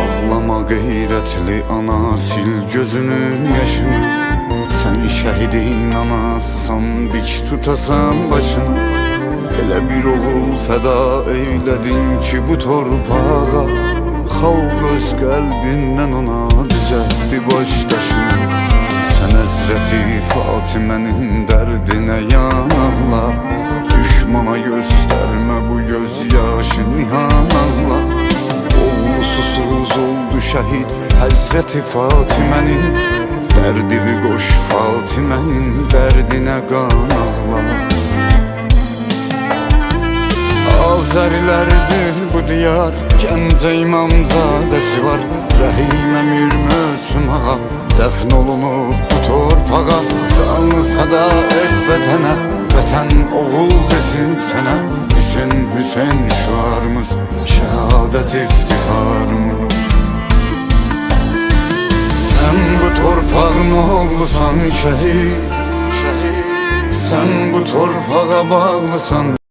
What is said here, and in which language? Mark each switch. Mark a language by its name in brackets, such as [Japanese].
[Turkish] Ağlama gayretli ana, sil gözünün yaşını. Sen şehidin anasısan, dik tutasan başını. [Azerbaijani] Elə bir oğul feda eyledin ki bu torpağa. Xalq öz qəlbindən ona düzəltdi başdaşını. Sən Həzrəti Fatimənin dərdinə yanarla. Düşmana göstərmə bu göz yaşı nihanarla. Oğlu susuz oldu şəhid Həzrəti Fatimənin. Dərdini qoş Fatimənin dərdinə qan ağla. Azərilərdir bu diyar, Gəncə İmamzadəsi var. Rəhim Əmir Möhsüm ağa dəfn olunub bu torpağa. Canı fəda et vətənə, vətən oğul desin sənə. Hüseyn, Hüseyn şüarımız, şəhadət iftixarımız. [Turkish] Sen bu torpağın oğlusan şehit, şehit. Sen bu torpağa bağlısan.